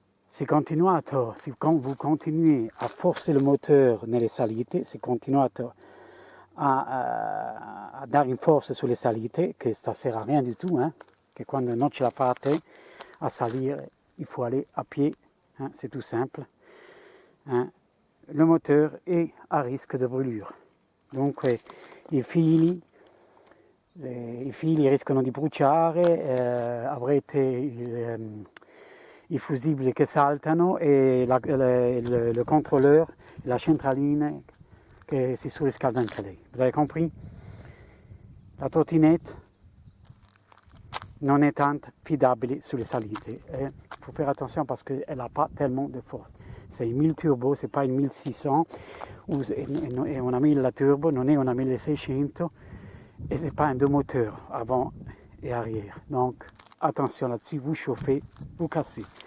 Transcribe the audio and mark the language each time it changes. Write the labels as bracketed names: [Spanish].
[French] Se vous continuez à forcer le moteur [Italian] nelle salite, se continuate a dare in forza sulle salite, [French] che ça sert à rien du tout, que [Italian] quando non ce la fate a salire, [French] il faut aller à pied, c'est tout simple. Le moteur est à risque de brûlure. [Italian] Donc i fili rischiano di bruciare, avrete i fusibili che saltano e le contrôleur, la centralina che si surriscalda anche lei. [French] Vous avez compris? [Italian] La trottinette non è tanto affidabile sulle salite. [French] Il faut faire attention parce qu'elle n'a pas tellement de force. C'est une 1000 turbo, c'est pas une 1600, [Italian] è una 1000 turbo, non è una 1600, [French] et c'est pas un deux moteurs avant et arrière. Donc attention là-dessus, vous chauffez, vous cassez.